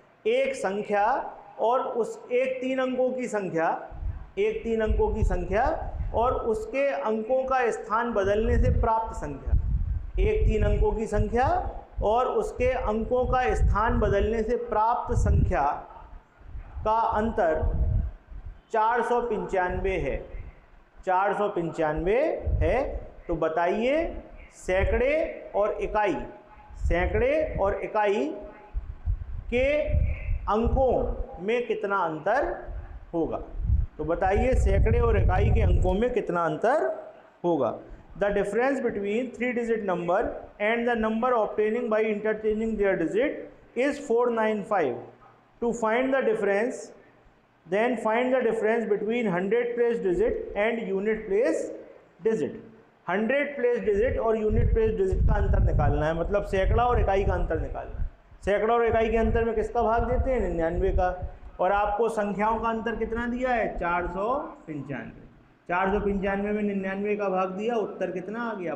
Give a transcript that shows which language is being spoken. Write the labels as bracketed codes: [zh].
[hi] एक संख्या और उस एक 3 अंकों की संख्या, एक 3 अंकों की संख्या और उसके अंकों का स्थान बदलने से प्राप्त संख्या, एक 3 अंकों की संख्या और उसके अंकों का स्थान बदलने से प्राप्त संख्या का अंतर 495 है, 495 है। तो बताइए सैकड़े और इकाई, सैकड़े और इकाई के अंकों में कितना अंतर होगा। तो बताइए सैकड़े और इकाई के अंकों में कितना अंतर होगा। [en] The difference between 3 digit number and the number obtaining by interchanging their digit is 495. To find the difference, then find the difference between 100 place digit and unit place digit। [hi] 100 place digit और unit place digit का अंतर निकालना है, मतलब सैकड़ा और इकाई का अंतर निकालना है। सैकड़ा और इकाई के अंतर में किसका भाग देते हैं? 99 का। और आपको संख्याओं का अंतर कितना दिया है? 495। 495 में 99 का भाग दिया, उत्तर कितना आ गया?